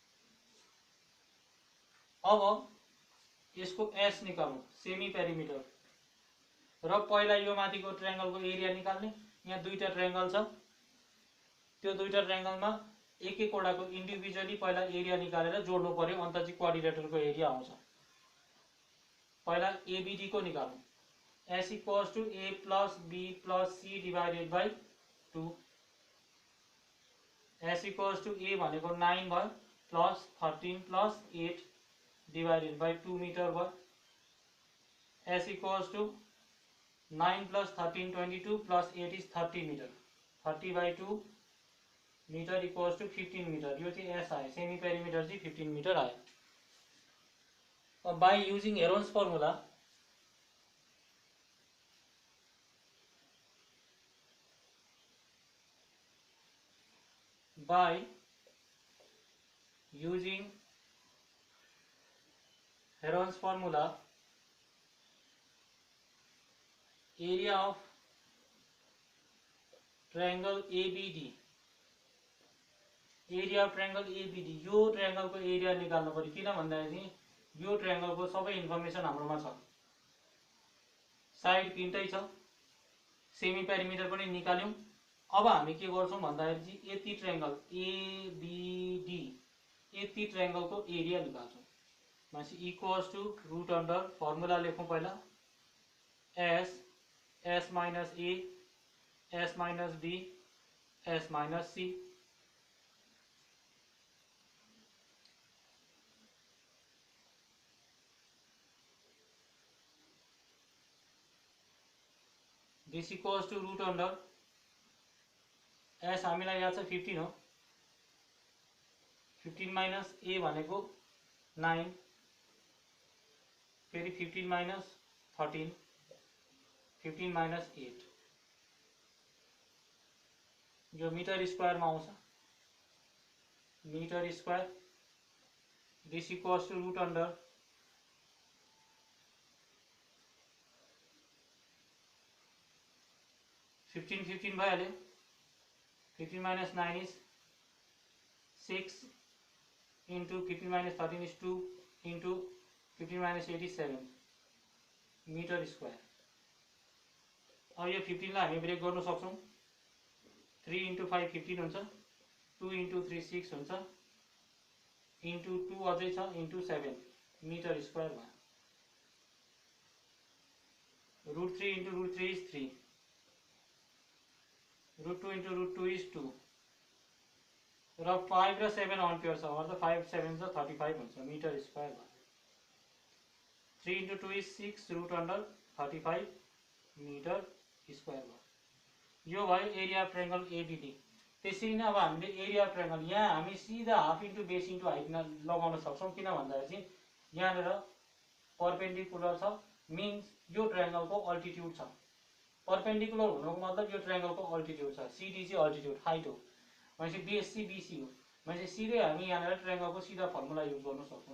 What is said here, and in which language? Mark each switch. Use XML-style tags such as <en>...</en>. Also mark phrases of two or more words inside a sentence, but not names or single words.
<ne>अब यसको एस निकाल्नु,</ne> <en>semi perimeter,</en> <ne>र पहिला यो माथिको ट्रायंगलको एरिया निकाल्ने। यहाँ दुईटा ट्रायंगल छ, त्यो दुईटा ट्रायंगलमा एक एकवटाको इन्डिभिजुअली पहिला एरिया निकालेर जोड्नु पर्यो, अन्त चाहिँ क्वाड्रिलेटरको एरिया आउँछ। पहिला एबीडी को निकालौँ।</ne> <en>S equals to A plus B plus C divided by 2. S equals to A</en> <ne>भनेको 9 भयो</ne> <en>plus 13 plus 8 divided by 2 meter भयो। S equals to 9 plus 13 22 plus 8 is 30 meter. 30 by 2 meter equals to 15 meter.</en> <ne>यो चाहिँ S आयो,</ne> <en>semi perimeter</en> <ne>चाहिँ 15 मिटर आयो।</ne> <en>अब by using Heron's formula by using Heron's formula, area of triangle ABD, area of triangle ABD,</en> <ne>यो ट्रायंगल को एरिया निकाल्नु पर्यो। किन भन्दाखेरि यो ट्रायंगल को सबै इन्फर्मेसन हाम्रोमा छ। साइड तीनटै छ,</ne> <en>semi perimeter</en> <ne>पनि निकाल्यौं। अब हामी के गर्छौं भन्दाखेरि चाहिँ यति ट्रायंगल एबीडी, यति ट्रायंगल को एरिया निकाल्छौं।</ne> <en>मान्छे equals to root under formula</en> <ne>लेखौं पहिला</ne> <en>S minus A S minus B S minus C. This equals to root under S</en> <ne>हामीलाई याद छ 15 हो,</ne> <en>15 minus A</en> <ne>भनेको 9, फेरि</ne> <en>15 minus 13, 15 minus 8, यो meter square</en> <ne>में आउँछ,</ne> <en>meter square. This equals to root under 15 भइहाल्यो। 15 minus 9 is 6 into 15 minus 13 is 2 into 15 minus 8 is 7 meter square.</en> <ne>अब यो 15 लाई हामी ब्रेक गर्न सक्छौं। 3 इंटू 5 15 हुन्छ, 2 इंटू 3 6 हुन्छ, इंटू 2 अझै छ</ne> <en>into 7 meter square</en> <ne>भयो।</ne> <en>root 3 into root 3 is 3, root 2 into root 2 is 2</en> <ne>र 5 र 7 अम्पियर छ, मतलब 5 7 छ 35 हुन्छ</ne> <en>meter square भयो। 3 into 2 is 6 root under 35 meter square भयो।</en> <ne>यो भयो</ne> <en>area of triangle ABD.</en> <ne>त्यसरी नै अब हामीले</ne> <en>area of triangle</en> <ne>यहाँ हामी सीधा</ne> <en>half into base into height</en> <ne>लगाउन सक्छौं। किन भन्दाखेरि चाहिँ यहाँनिर परपेंडिकुलर छ, मिन्स यो ट्रायंगल को अल्टिट्युड छ। परपेंडिकुलर हुनुको मतलब यो ट्रायंगल को अल्टिट्युड छ, सीडी चाहिँ</ne> <en>altitude height</en> <ne>हो, भनेपछि बेस चाहिँ बीसी हो। भनेपछि सिधै हामी यहाँनिर ट्रायंगल को सीधा फर्मुला युज गर्न सक्छौं।</ne>